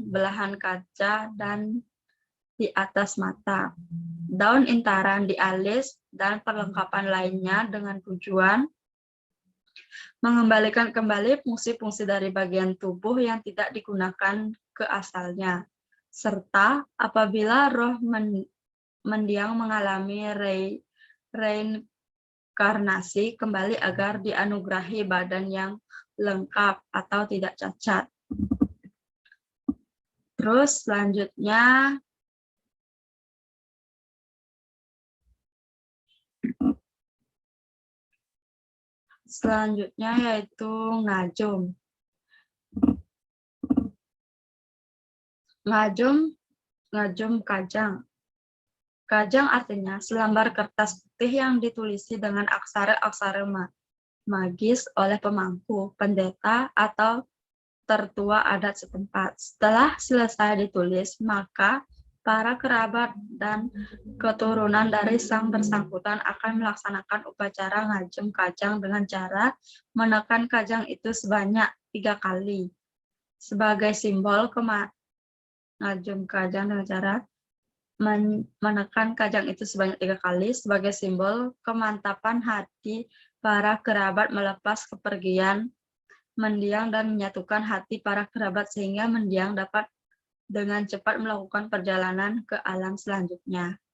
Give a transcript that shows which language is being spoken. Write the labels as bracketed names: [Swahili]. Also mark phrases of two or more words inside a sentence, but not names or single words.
[Indonesian] belahan kaca, dan di atas mata, daun intaran di alis, dan perlengkapan lainnya dengan tujuan mengembalikan kembali fungsi-fungsi dari bagian tubuh yang tidak digunakan ke asalnya, serta apabila roh mendiang mengalami reinkarnasi kembali agar dianugerahi badan yang lengkap atau tidak cacat. Terus selanjutnya yaitu ngajum. Ngajum kajang. Kajang artinya selembar kertas putih yang ditulisi dengan aksara-aksara magis oleh pemangku, pendeta, atau tertua adat setempat. Setelah selesai ditulis, maka para kerabat dan keturunan dari sang bersangkutan akan melaksanakan upacara ngajum kajang dengan cara menekan kajang itu sebanyak 3 kali. Sebagai simbol ngajum kajang dengan cara menekan kajang itu sebanyak 3 kali sebagai simbol kemantapan hati para kerabat melepas kepergian mendiang dan menyatukan hati para kerabat sehingga mendiang dapat dengan cepat melakukan perjalanan ke alam selanjutnya.